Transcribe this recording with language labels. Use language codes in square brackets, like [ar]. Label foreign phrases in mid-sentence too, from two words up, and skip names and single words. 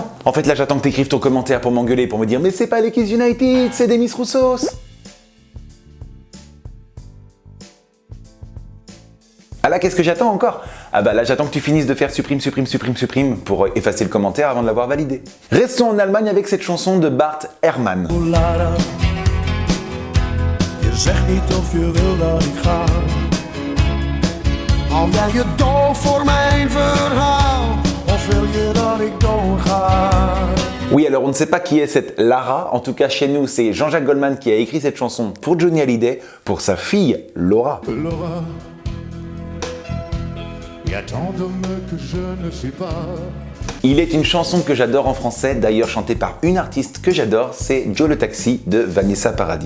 [fr] En fait, là, j'attends que t'écrives ton commentaire pour m'engueuler, pour me dire « Mais c'est pas les Kids United, c'est des Miss Roussos !» Ah là, qu'est-ce que j'attends encore? Ah bah là, j'attends que tu finisses de faire supprime pour effacer le commentaire avant de l'avoir validé. Restons en Allemagne avec cette chanson de Bart Herrmann. [nl] Oh Lara, je zegt niet of je wil dat ik ga. Al ben je doof voor mijn verhaal, of wil je dat ik doorga? [fr] Oui, alors on ne sait pas qui est cette Lara, en tout cas chez nous c'est Jean-Jacques Goldman qui a écrit cette chanson pour Johnny Hallyday, pour sa fille Laura. Laura, Il y a tant d'hommes que je ne suis pas. Il est une chanson que j'adore en français, d'ailleurs chantée par une artiste que j'adore, c'est Joe le Taxi de Vanessa Paradis.